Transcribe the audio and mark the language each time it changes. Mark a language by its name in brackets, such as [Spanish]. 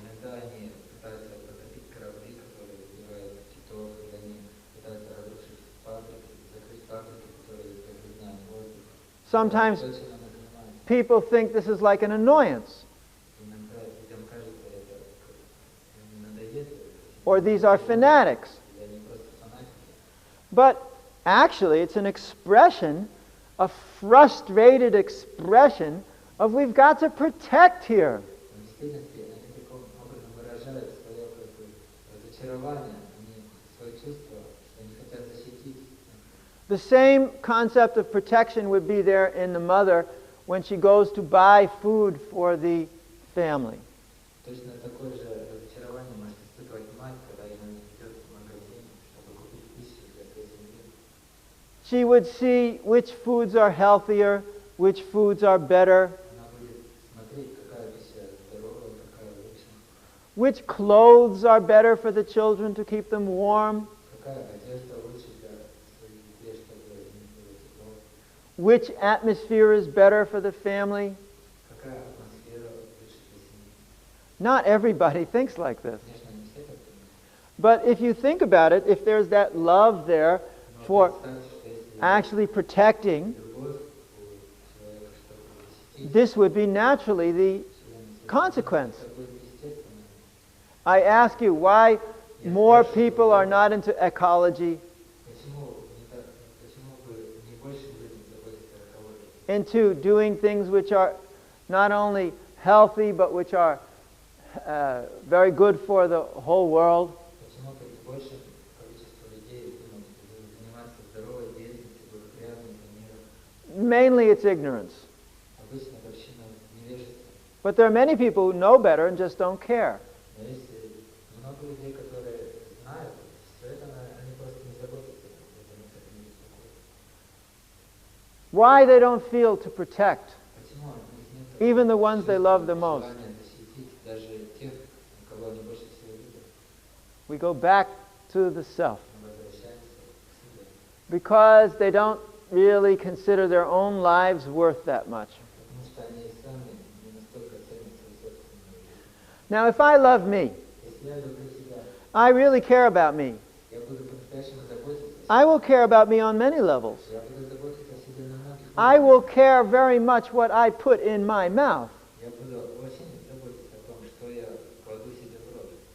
[Russian] Иногда они пытаются потопить корабли, которые убивают китов, или они пытаются разрушить фабрики, закрыть фабрики, которые загрязняют воздух. [English] Sometimes [Russian] То, чем они занимаются. [English] people think this is like an annoyance, [Russian] Иногда людям кажется, это им надоест, [English] or these are fanatics. [Russian] или они просто фанатики. [English] But actually, it's an expression, a frustrated expression of we've got to protect here. [Russian] Но в действительности они таким образом выражают свое как бы разочарование, они свое чувство, что они хотят защитить. [English] The same concept of protection would be there in the mother when she goes to buy food for the family. [Russian] Точно такое же разочарование может испытывать мать, когда она идет в магазин, чтобы купить пищу для своей семьи. [English] She would see which foods are healthier, which foods are better, [Russian] Она будет смотреть, какая пища здоровая, какая лучше, [English] which clothes are better for the children to keep them warm, [Russian] какая одежда лучше для своих детей, чтобы им было тепло, [English] which atmosphere is better for the family. [Russian] какая атмосфера лучше для семьи. [English] Not everybody thinks like this. [Russian] Конечно, не все так думают. [English] But if you think about it, if there's that love there [Russian] Но [English] for [Russian] представьте, что если [English] actually protecting, [Russian] любовь у человека, чтобы защитить, [English] this would be naturally the consequence. [Russian] это будет естественно. [English] I ask you, why more people are not into ecology, [Russian] Почему бы не больше людям заботиться о экологии? [English] into doing things which are not only healthy, but which are very good for the whole world? [Russian] Почему бы не больше количество людей думать, заниматься здоровой деятельностью, благоприятной для мира? [English] Mainly it's ignorance. [Russian] Обычно причина невежества. [English] But there are many people who know better and just don't care. [Russian] Но есть много людей, которые знают все это, но они просто не заботятся, они не беспокоятся. [English] Why they don't feel to protect [Russian] Почему у них нет [English] even the ones they love the most? [Russian] желания защитить даже тех, кого они больше всего любят? [English] We go back to the self. [Russian] Мы возвращаемся к себе. [English] Because they don't really consider their own lives worth that much. [Russian] Потому что они сами не настолько ценят свою собственную жизнь. [English] Now, if I love me, [Russian] Если я люблю себя, [English] I really care about me. [Russian] я буду по-настоящему заботиться о себе. [English] I will care about me on many levels. [Russian] Я буду заботиться о себе на многих [English] I [Russian] уровнях. [English] will care very much what I put in my mouth. [Russian] Я буду очень заботиться о том, что я кладу себе в рот.